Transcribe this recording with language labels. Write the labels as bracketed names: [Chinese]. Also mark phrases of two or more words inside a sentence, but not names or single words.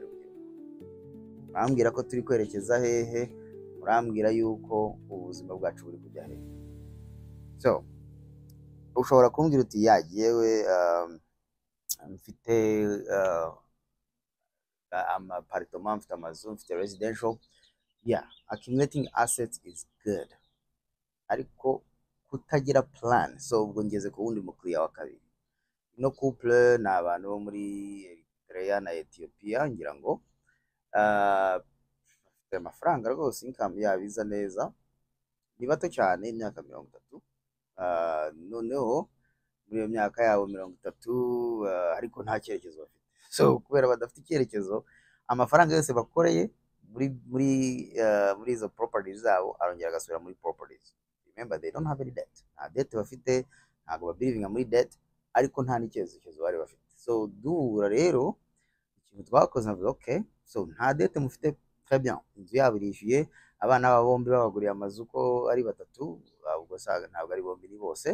[Kinyarwanda] Murambwira ko turi kwerekeza hehe? Murambwira yuko ubuzima bwacu buri kujya hehe? So ushobora kumbwira uti yagiyewe mfite apartment, mfite amazu, mfite residential. [English] Accumulating assets is good, [Kinyarwanda] ariko kutagira plan. So ubwo ngeze ku wundi mukiriya wa kabiri. No couple ni abantu bo muri Eritrea na Ethiopia, ngira ngo bafite amafaranga rwose, income yabo iza neza, ni bato cyane, imyaka 30. Noneho muri iyo myaka yabo 30, ariko nta cyerekezo bafite. So kubera badafite icyerekezo, amafaranga yose bakoreye muri izo properties zabo arongera agasubira muri properties. [English] Remember, they don't have any debt. [Kinyarwanda] Nta debt bafite, ntabwo babirivinga muri debt, ariko nta n'icyerekezo bari bafite. So duhura rero, ikintu twakoze navuga [English] okay, so [Kinyarwanda] nta debt mufite, [French] très bien, [Kinyarwanda] inzu yabo irishyuye, abana babo bombi babaguriye amazu ko ari 3, ubwo saga ntabwo ari bombi, ni bose.